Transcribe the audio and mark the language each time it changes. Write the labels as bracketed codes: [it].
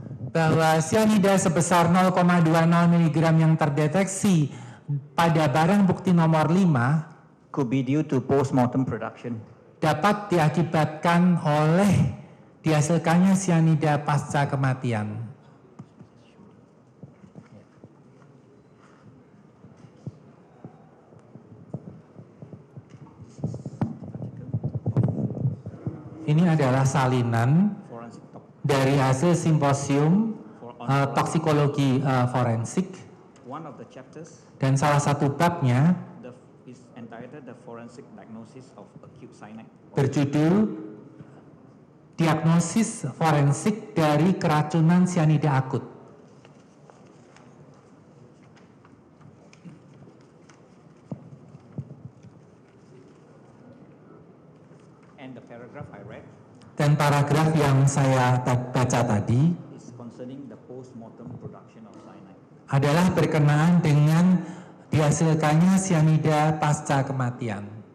[id] bahwa cyanida sebesar 0,20 mg yang terdeteksi pada barang bukti nomor 5 [en] could be due to post-mortem production. [id] dapat diakibatkan oleh dihasilkannya cyanida pasca kematian. Ini adalah salinan dari hasil simposium toksikologi forensik, [en] One of the chapters [id] dan salah satu babnya [en] is entitled The Forensic Diagnosis of Acute Cyanide. [id] berjudul Diagnosis Forensik dari Keracunan Cyanida Akut. [en] And the paragraph I read [id] Dan paragraf yang saya baca tadi [en] is concerning the post-mortem production of cyanide. [id] adalah berkenaan dengan dihasilkannya cyanida pasca kematian.